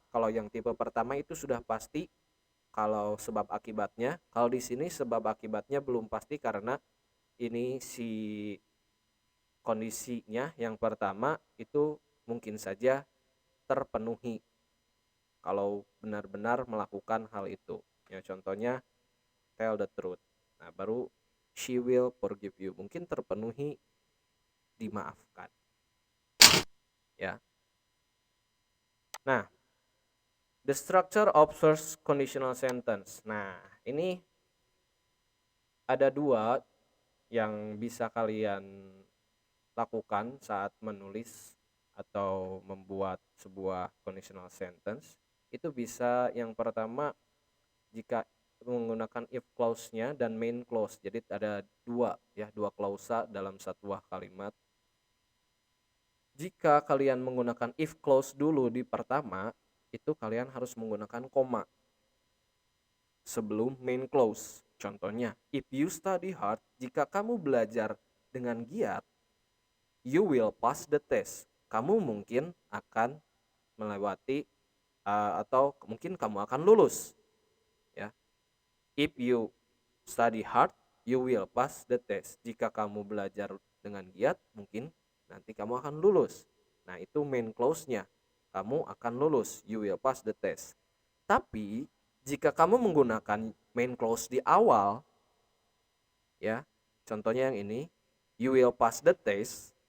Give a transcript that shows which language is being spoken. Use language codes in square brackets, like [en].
[id] Kalau yang tipe pertama itu sudah pasti kalau sebab akibatnya. Kalau di sini sebab akibatnya belum pasti karena ini si kondisinya yang pertama itu mungkin saja terpenuhi kalau benar-benar melakukan hal itu. Ya, contohnya [en] tell the truth. [id] Nah, baru [en] she will forgive you. [id] Mungkin terpenuhi, dimaafkan. Ya. [en] Nah, the structure of first conditional sentence. [id] Nah, ini ada dua yang bisa kalian lakukan saat menulis atau membuat sebuah conditional sentence. Itu bisa yang pertama jika menggunakan if clause-nya dan main clause. Jadi ada dua klausa dalam satu kalimat. Jika kalian menggunakan if clause dulu di pertama, itu kalian harus menggunakan koma sebelum main clause. [en] Contohnya, if you study hard, [id] jika kamu belajar dengan giat, [en] you will pass the test. [id] Kamu mungkin akan melewati atau mungkin kamu akan lulus. Ya. [en] If you study hard, you will pass the test. [id] Jika kamu belajar dengan giat, mungkin nanti kamu akan lulus. Nah, itu main clause-nya. Kamu akan lulus, [en] you will pass the test. [id] Tapi jika kamu menggunakan main clause di awal, ya, contohnya yang ini, [en] you will pass the test.